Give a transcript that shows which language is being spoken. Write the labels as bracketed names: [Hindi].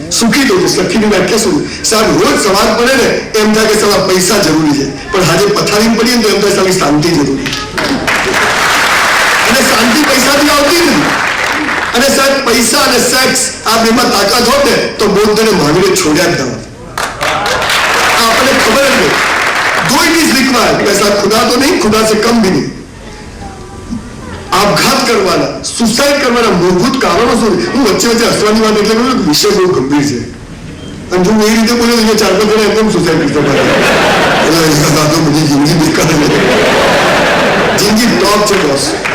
[Gujarati] સુખી થયું છે, સખીની વ્યાખ્યા શું? સાહેબ રોજ સવાર પડે ને એમ થાય કે સવાર પૈસા જરૂરી છે, પણ આજે પથારી પડીએ ને તો એમ થાય સારી શાંતિ જરૂરી. અને શાંતિ પૈસાથી આવતી નથી. અને સાહેબ પૈસા અને સેક્સ આ બેમાં તાકાત હોત ને તો બૌદ્ધને મહાવીરે છોડ્યા જ ન હોત. આપણને ખબર જ નહીં. [Hindi] दो ही चीज रिक्वायर्ड, पैसा खुदा तो नहीं, खुदा से कम भी नहीं. [Gujarati] આપઘાત કરવાના, સુસાઇડ કરવાના મૂળભૂત કારણો શું? હું વચ્ચે હસવાની વાત એટલે કહ્યું કે વિષય બહુ ગંભીર છે અને જો એ રીતે બોલ્યો તો 4-5 જણા એકદમ સુસાઇડ કરતા હતા. બધી જિંદગી બેકાર છે, જિંદગી ટોપ છે બોસ.